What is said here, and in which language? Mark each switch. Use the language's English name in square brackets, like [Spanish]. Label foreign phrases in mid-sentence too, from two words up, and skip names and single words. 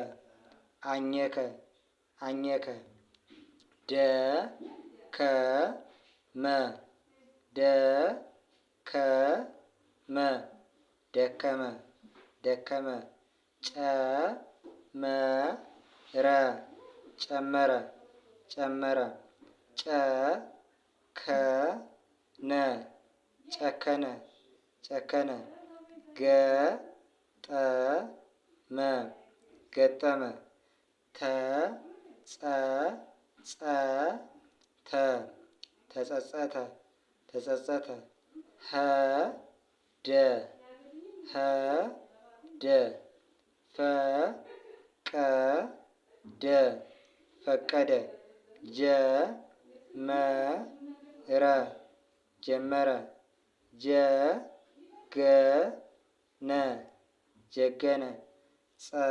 [Amharic] አኘከ አኘከ። ደ ከ መ ደ ከ መ ደከመ ደከመ። ጨ መ ረ ጨመረ ጨመረ። ጨ ከ ነ ጨከነ ጨከነ። ገ ጠ መ ገጠመ። ተ ጸ ጸ ተ ተጸጸተ ተጸጸተ። ሀ ደ ሀ ደ ፈ ቀ ደ ፈቀደ። ጀ መ ረ ጀመረ። ጀ ገ ነ ጀገነ። ጸ